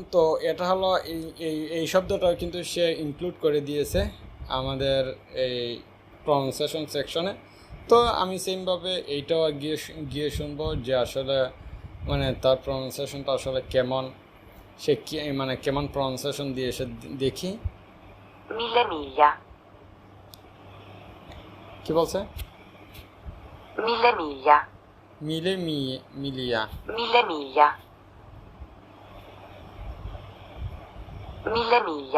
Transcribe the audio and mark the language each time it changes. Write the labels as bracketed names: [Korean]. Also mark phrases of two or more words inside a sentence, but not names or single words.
[Bangla] তো এটা হলো এই শব্দটাও কিন্তু সে ইনক্লুড করে দিয়েছে আমাদের এই প্রনাউন্সিয়েশন সেকশনে। তো আমি সেমভাবে এইটাও গিয়ে শুনবো যে আসলে মানে তার প্রনাউন্সিয়েশনটা আসলে কেমন, সে কি মানে কেমন প্রনাউন্সিয়েশন দিয়ে এসে দেখি। [Italian] Mille miglia. [Bangla] কি বলছে? [Italian] Mille miglia. [Bangla] মিলিয়া। [Italian] Mille miglia. Mille miglia.